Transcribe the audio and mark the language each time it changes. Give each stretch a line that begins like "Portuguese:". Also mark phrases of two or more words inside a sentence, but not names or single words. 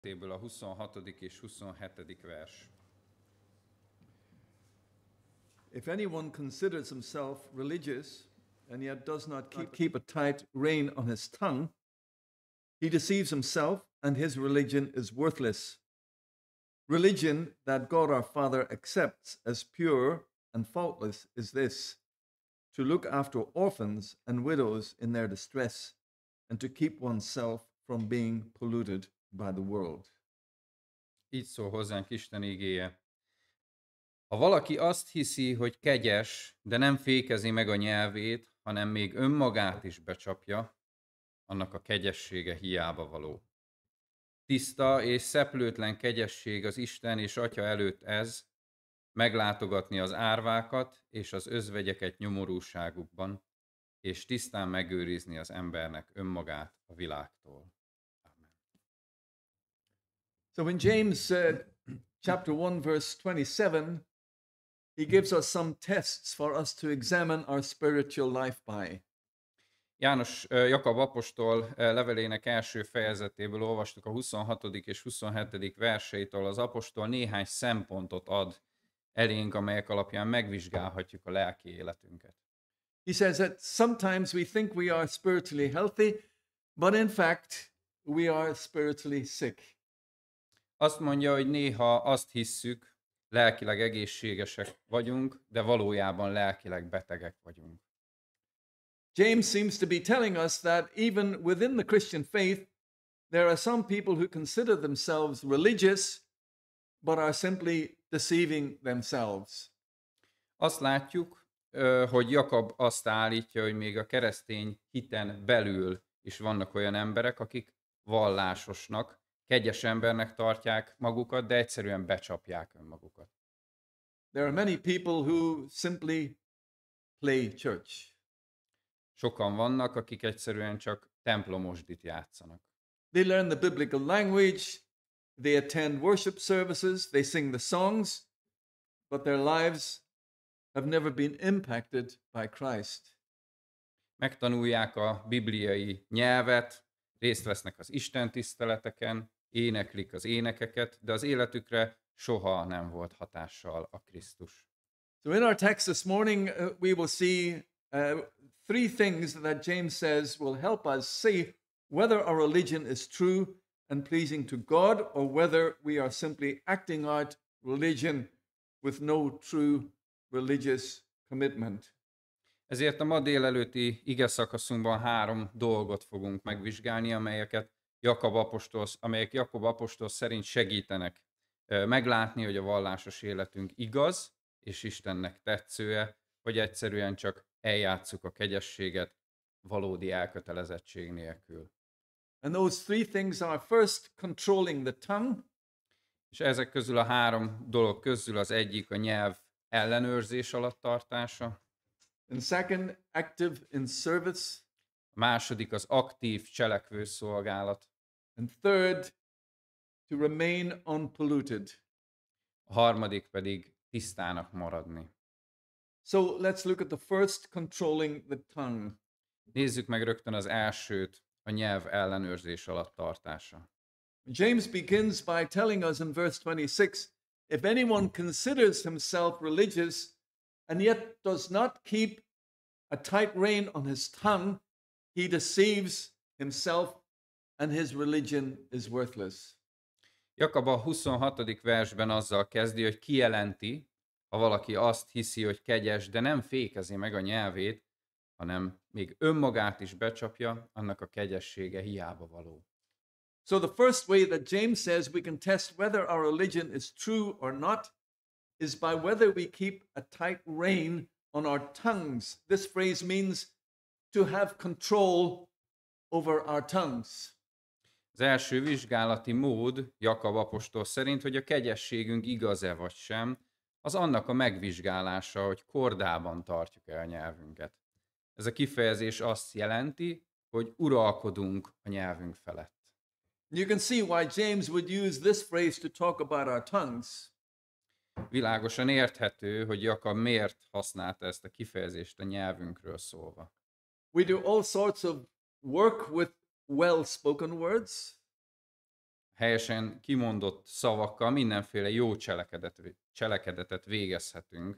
Hungarian: a 26. és 27. vers.
English: If anyone considers himself religious and yet does not keep a tight rein on his tongue, he deceives himself and his religion is worthless. Religion that God our Father accepts as pure and faultless is this: to look after orphans and widows in their distress and to keep oneself from being polluted by the world.
Hungarian: Így szól hozzánk Isten igéje. Ha valaki azt hiszi, hogy kegyes, de nem fékezi meg a nyelvét, hanem még önmagát is becsapja, annak a kegyessége hiába való. Tiszta és szeplőtlen kegyesség az Isten és Atya előtt ez, meglátogatni az árvákat és az özvegyeket nyomorúságukban, és tisztán megőrizni az embernek önmagát a világtól. Amen.
English: So in James chapter 1 verse 27, he gives us some tests for us to examine our spiritual life by.
Hungarian: Jakab apostol levelének első fejezetéből olvastuk a 26. és 27. verseitől. Az apostol néhány szempontot ad elénk, amelyek alapján megvizsgálhatjuk a lelki életünket.
English: He says that sometimes we think we are spiritually healthy, but in fact we are spiritually sick.
Hungarian: Azt mondja, hogy néha azt hisszük, lelkileg egészségesek vagyunk, de valójában lelkileg betegek vagyunk.
English: James seems to be telling us that even within the Christian faith, there are some people who consider themselves religious, but are simply deceiving themselves.
Hungarian: Azt látjuk, hogy Jakab azt állítja, hogy még a keresztény hiten belül is vannak olyan emberek, akik vallásosnak, kegyes embernek tartják magukat, de egyszerűen becsapják önmagukat.
English: There are many people who simply play church.
Hungarian: Sokan vannak, akik egyszerűen csak templomosdit játszanak.
English: They learn the biblical language, they attend worship services, they sing the songs, but their lives have never been impacted by Christ.
Hungarian: Megtanulják a bibliai nyelvet, részt vesznek az istentiszteleteken, éneklik az énekeket, de az életükre soha nem volt hatással a Krisztus.
English: So in our text this morning, we will see three things that James says will help us see whether our religion is true and pleasing to God, or whether we are simply acting out religion with no true religious commitment.
Hungarian: Ezért a ma délelőtti ige szakaszunkban 3 dolgot fogunk megvizsgálni, amelyek Jakab apostol szerint segítenek meglátni, hogy a vallásos életünk igaz és Istennek tetszője, vagy egyszerűen csak eljátsszuk a kegyességet valódi elkötelezettség nélkül.
English: And those three things are: first, controlling the tongue.
Hungarian: És ezek közül a 3 dolog közül az egyik a nyelv ellenőrzés alatt tartása.
English: And second, active in service.
Hungarian: A második az aktív cselekvő szolgálat.
English: And third, to remain unpolluted.
Hungarian: A harmadik pedig tisztának maradni.
English: So let's look at the first, controlling the tongue.
Hungarian: Nézzük meg rögtön az elsőt, a nyelv ellenőrzés alatt tartása.
English: James begins by telling us in verse 26, if anyone considers himself religious and yet does not keep a tight rein on his tongue, he deceives himself and his religion is worthless.
Hungarian: Jakab a 26. versben azzal kezdi, hogy kijelenti, ha valaki azt hiszi, hogy kegyes, de nem fékezi meg a nyelvét, hanem még önmagát is becsapja, annak a kegyessége hiába való.
English: So the first way that James says we can test whether our religion is true or not is by whether we keep a tight rein on our tongues. This phrase means to have control over our tongues.
Hungarian: Az első vizsgálati mód Jakab apostol szerint, hogy a kegyességünk igaz-e vagy sem, az annak a megvizsgálása, hogy kordában tartjuk-e a nyelvünket. Ez a kifejezés azt jelenti, hogy uralkodunk a nyelvünk felett.
English: You can see why James would use this phrase to talk about our tongues.
Hungarian: Világosan érthető, hogy Jakab miért használta ezt a kifejezést a nyelvünkről szólva.
English: We do all sorts of work with well-spoken words.
Hungarian: helyesen kimondott szavakkal mindenféle jó cselekedetet végezhetünk,